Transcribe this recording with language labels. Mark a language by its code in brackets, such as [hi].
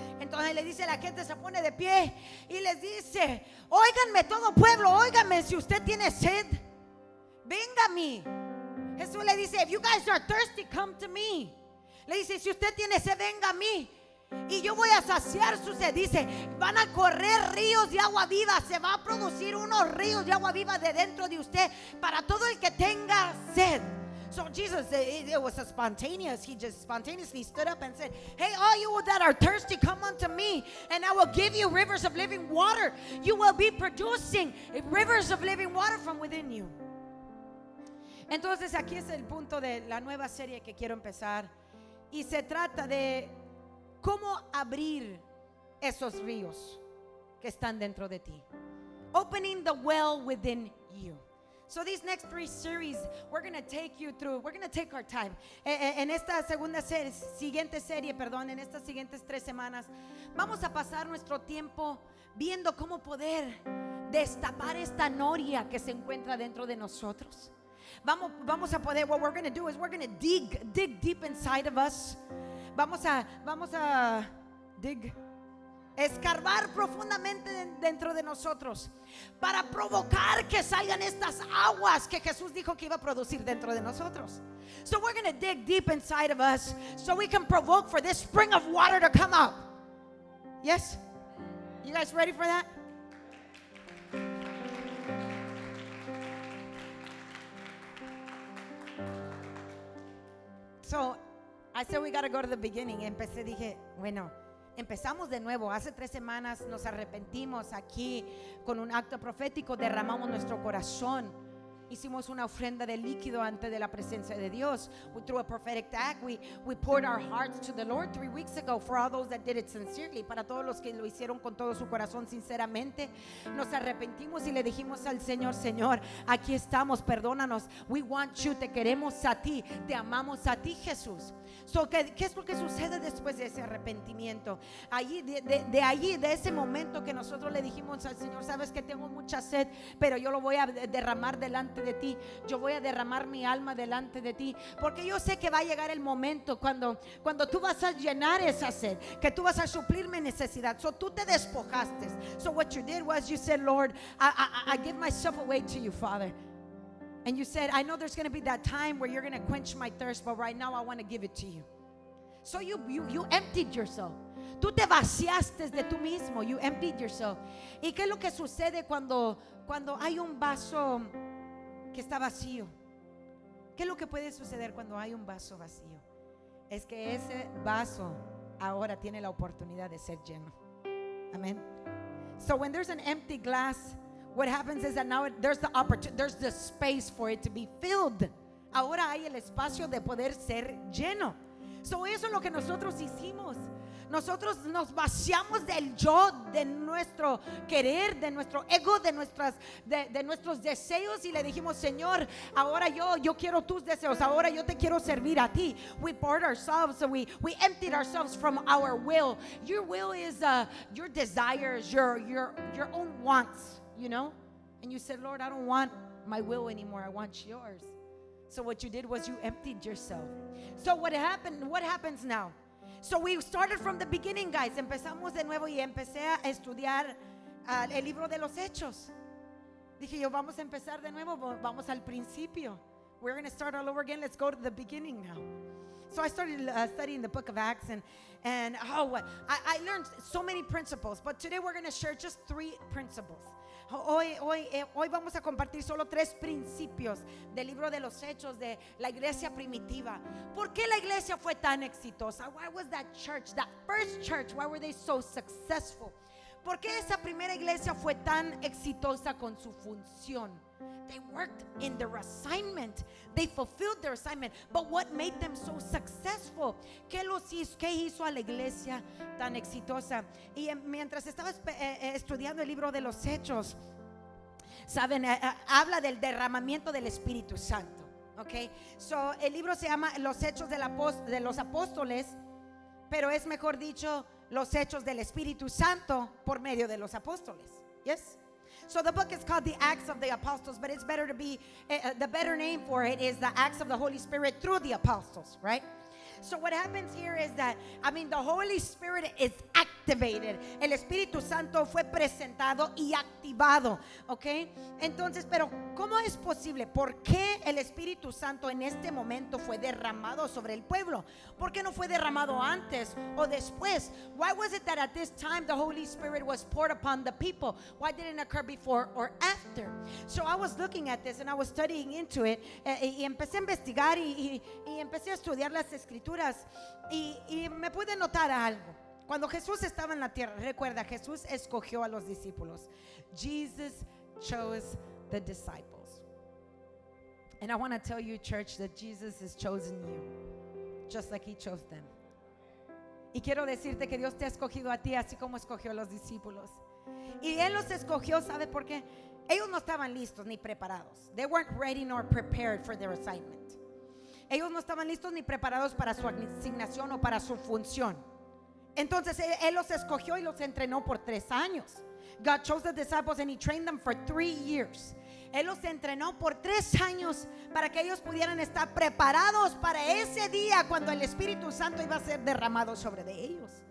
[es] Entonces le dice a la gente, se pone de pie y les dice: óiganme todo pueblo, óiganme, si usted tiene sed, venga a mí. Jesús le dice: [en] if you guys are thirsty, come to me. [es] Le dice: si usted tiene sed, venga a mí y yo voy a saciar su sed. Dice: van a correr ríos de agua viva, se va a producir unos ríos de agua viva de dentro de usted para todo el que tenga sed. [en] So Jesus, it was a spontaneous. He just spontaneously stood up and said: hey, all you that are thirsty, come unto me, and I will give you rivers of living water. You will be producing rivers of living water from within you. [es] Entonces aquí es el punto de la nueva serie que quiero empezar, y se trata de cómo abrir esos ríos que están dentro de ti. [en] Opening the well within you. So these next 3 series, we're going to take you through, we're going to take our time. [es] En esta siguiente serie, en estas siguientes 3 semanas, vamos a pasar nuestro tiempo viendo cómo poder destapar esta noria que se encuentra dentro de nosotros. Vamos a poder, [en] what we're going to do is we're going to dig deep inside of us. [es] vamos a escarbar profundamente dentro de nosotros para provocar que salgan estas aguas que Jesús dijo que iba a producir dentro de nosotros. [en] So we're going to dig deep inside of us so we can provoke for this spring of water to come up. Yes? You guys ready for that? So I said we got to go to the beginning. [es] Dije, bueno, empezamos de nuevo. Hace 3 semanas nos arrepentimos aquí con un acto profético, derramamos nuestro corazón. Hicimos una ofrenda de líquido ante de la presencia de Dios. [en] Through a prophetic act, we poured our hearts to the Lord 3 weeks ago for all those that did it sincerely. [es] Para todos los que lo hicieron con todo su corazón sinceramente, nos arrepentimos y le dijimos al Señor, Señor, aquí estamos, perdónanos. [en] We want you, [es] te queremos a ti, te amamos a ti, Jesús. So, ¿qué es lo que sucede después de ese arrepentimiento? Allí, de ese momento que nosotros le dijimos al Señor, sabes que tengo mucha sed, pero yo lo voy a derramar delante de ti. Yo voy a derramar mi alma delante de ti, porque yo sé que va a llegar el momento cuando tú vas a llenar esa sed, que tú vas a suplir mi necesidad. So tú te despojaste. [en] So what you did was you said, Lord, I give myself away to you, Father. And you said, I know there's going to be that time where you're going to quench my thirst, but right now I want to give it to you. So you emptied yourself. [es] Tú te vaciaste de tú mismo. [en] You emptied yourself. [es] ¿Y qué es lo que sucede cuando hay un vaso que está vacío? ¿Qué es lo que puede suceder cuando hay un vaso vacío? Es que ese vaso ahora tiene la oportunidad de ser lleno. Amén. [en] So when there's an empty glass, what happens is that now there's the opportunity, there's the space for it to be filled. [es] Ahora hay el espacio de poder ser lleno. So eso es lo que nosotros hicimos. Nosotros nos vaciamos del yo, de nuestro querer, de nuestro ego, de nuestros deseos, y le dijimos, Señor, ahora yo quiero tus deseos, ahora yo te quiero servir a ti. [en] We poured ourselves, so we emptied ourselves from our will. Your will is your desires, your own wants, you know. And you said, Lord, I don't want my will anymore, I want yours. So what you did was you emptied yourself. So what happens now? So we started from the beginning, guys. [es] Empezamos de nuevo y empecé a estudiar el libro de los Hechos. Dije yo, vamos a empezar de nuevo, vamos al principio. [en] We're going to start all over again. Let's go to the beginning now. So I started studying the book of Acts, and I learned so many principles, but today we're going to share just 3 principles. [es] Hoy vamos a compartir solo 3 principios del libro de los Hechos de la iglesia primitiva. ¿Por qué la iglesia fue tan exitosa? [en] Why was that church, that first church, why were they so successful? [es] ¿Por qué esa primera iglesia fue tan exitosa con su función? [en] They worked in their assignment. They fulfilled their assignment. But what made them so successful? [es] ¿Qué hizo a la iglesia tan exitosa? Y mientras estaba estudiando el libro de los Hechos, saben, habla del derramamiento del Espíritu Santo. Okay? So el libro se llama Los Hechos de los Apóstoles, pero es mejor dicho los Hechos del Espíritu Santo por medio de los apóstoles. [en] Yes? So the book is called the Acts of the Apostles, but it's better to be, the better name for it is the Acts of the Holy Spirit through the Apostles, right? So what happens here is that, the Holy Spirit is activated. [es] El Espíritu Santo fue presentado y activado, ¿ok? Entonces, pero ¿cómo es posible? ¿Por qué el Espíritu Santo en este momento fue derramado sobre el pueblo? ¿Por qué no fue derramado antes o después? [en] Why was it that at this time the Holy Spirit was poured upon the people? Why didn't it occur before or after? So I was looking at this and I was studying into it, [es] y empecé a investigar y empecé a estudiar las escrituras. Y me pude notar algo. Cuando Jesús estaba en la tierra, recuerda, Jesús escogió a los discípulos. [en] Jesus chose the disciples. And I want to tell you, church, that Jesus has chosen you just like he chose them. [es] Y quiero decirte que Dios te ha escogido a ti así como escogió a los discípulos. Y Él los escogió, ¿sabe por qué? Ellos no estaban listos ni preparados. [en] They weren't ready nor prepared for their assignment. [es] Ellos no estaban listos ni preparados para su asignación o para su función. Entonces Él los escogió y los entrenó por 3 años. [en] God chose the disciples and He trained them for 3 years. [es] Él los entrenó por 3 años para que ellos pudieran estar preparados para ese día cuando el Espíritu Santo iba a ser derramado sobre de ellos.